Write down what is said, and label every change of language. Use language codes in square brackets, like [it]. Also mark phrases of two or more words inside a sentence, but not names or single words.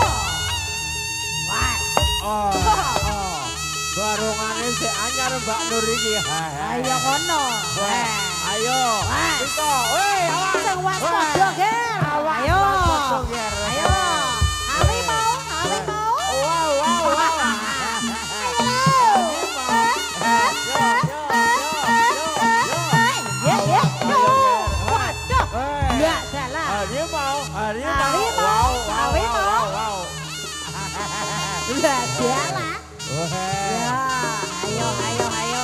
[jv] Wah. Barungane sik anyar Mbak Nur iki. Ayo kono. Ayo. Wah. Kita. Woi, awas. Sing waspada, Ger. Ayo. Ayo. [id] Harimau, harimau. Wow. Ye ye yo. [jv] Waduh. Ya salah. [id] Harimau. Harimau. Harimau. Wow. [jv] Lah salah. Ya, ayo.